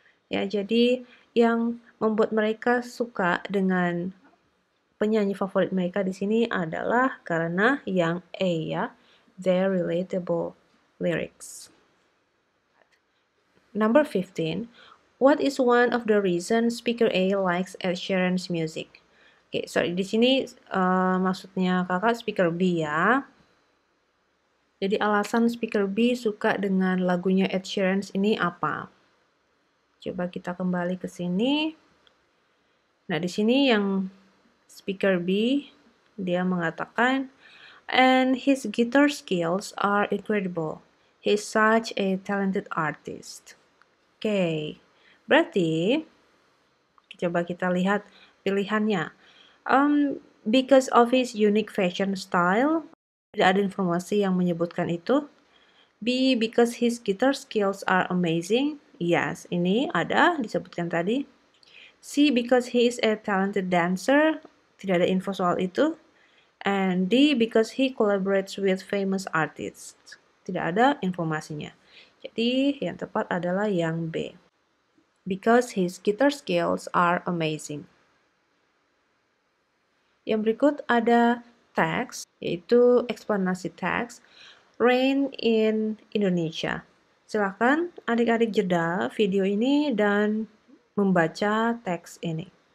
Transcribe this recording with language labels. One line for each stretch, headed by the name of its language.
Indonesian: Ya, jadi yang membuat mereka suka dengan penyanyi favorit mereka di sini adalah karena yang A ya,
English: their relatable lyrics. Number 15. What is one of the reasons speaker A likes Ed Sheeran's music?
Indonesian: Oke, sorry, di sini maksudnya kakak speaker B ya. Jadi alasan speaker B suka dengan lagunya Ed Sheeran ini apa? Coba kita kembali ke sini. Nah, di sini yang speaker B dia mengatakan,
English: and his guitar skills are incredible. He's such a talented artist.
Indonesian: Oke, berarti coba kita lihat pilihannya.
English: Because of his unique fashion style,
Indonesian: tidak ada informasi yang menyebutkan itu.
English: B, because his guitar skills are amazing.
Indonesian: Yes, ini ada disebutkan tadi.
English: C, because he is a talented dancer.
Indonesian: Tidak ada info soal itu.
English: And D, because he collaborates with famous artists.
Indonesian: Tidak ada informasinya. Jadi yang tepat adalah yang B.
English: Because his guitar skills are amazing.
Indonesian: Yang berikut ada teks, yaitu eksplanasi teks, Rain in Indonesia. Silakan adik-adik jeda video ini dan membaca teks ini.